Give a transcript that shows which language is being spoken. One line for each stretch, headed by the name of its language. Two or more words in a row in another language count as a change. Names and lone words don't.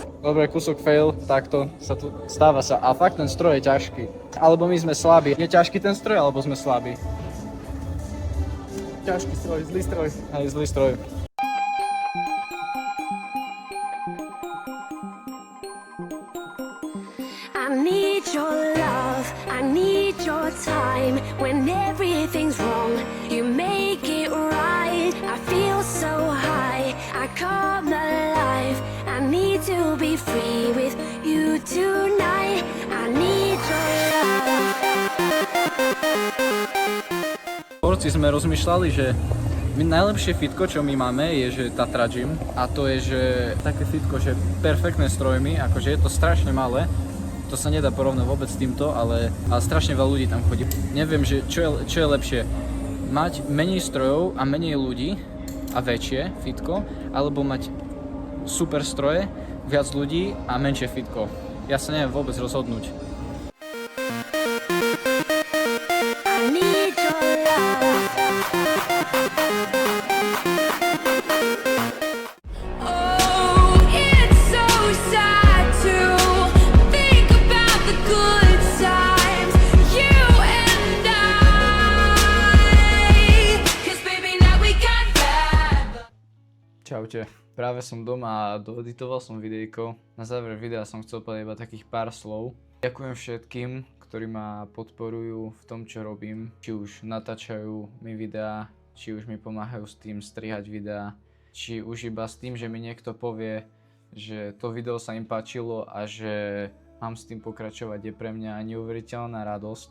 Slovak: dobre, kúsok fail, takto sa tu stáva sa. A fakt ten stroj je ťažký. Alebo my sme slabí. Je ťažký ten stroj, alebo sme slabí? Ťažký stroj, zlý stroj. Hej, zlý stroj.
English: I need your love, I need your time. When everything's wrong, you make it right. I feel so high, I come alive. I need to be free with you tonight. I need your love.
Slovak: Porci sme rozmýšľali, že my najlepšie fitko, čo my máme, je, že Tatra Gym. A to je, že také fitko, že perfektné strojmy, akože je to strašne malé. To sa nedá porovnať vôbec s týmto, ale strašne veľa ľudí tam chodí. Neviem, že čo je lepšie. Mať menej strojov a menej ľudí a väčšie fitko, alebo mať super stroje, viac ľudí a menšie fitko. Ja sa neviem vôbec rozhodnúť.
English: I need your love. Oh, it's so sad to think about the good times, you and I. 'Cause baby, now we got bad.
Slovak: Čaute. Práve som doma a doeditoval som videjko. Na záver videa som chcel povedať iba takých pár slov. Ďakujem všetkým, ktorí ma podporujú v tom, čo robím. Či už natáčajú mi videá, či už mi pomáhajú s tým strihať videá, či už iba s tým, že mi niekto povie, že to video sa im páčilo a že mám s tým pokračovať, je pre mňa neuveriteľná radosť.